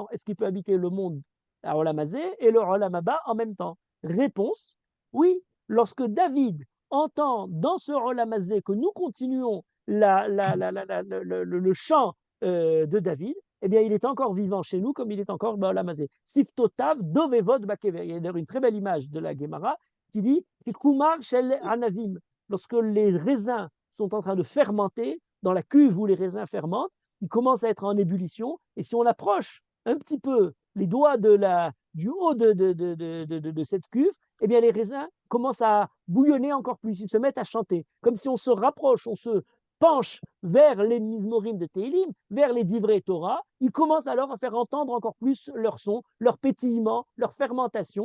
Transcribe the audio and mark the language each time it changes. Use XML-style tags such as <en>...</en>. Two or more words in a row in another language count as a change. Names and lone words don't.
<fr>Est-ce qu'il peut habiter le monde à Olamazé et le Olamaba en même temps? Réponse, oui. Lorsque David entend dans ce Olamazé que nous continuons le chant de David, eh bien, il est encore vivant chez nous comme il est encore Olamazé.</fr> <he>שפתותיו דובבות בקבר.</he> <fr>Il y a d'ailleurs une très belle image de la Gemara qui dit</fr> <he>כומר של ענבים.</he> <fr>Lorsque les raisins sont en train de fermenter, dans la cuve où les raisins fermentent, ils commencent à être en ébullition, et si on approche un petit peu les doigts du haut de cette cuve, eh bien les raisins commencent à bouillonner encore plus, ils se mettent à chanter, comme si on se rapproche, on se penche vers les Mizmorim de Tehillim, vers les</fr> <he>דברי תורה,</he> <fr>ils commencent alors à faire entendre encore plus leur son, leur pétillement, leur fermentation.</fr>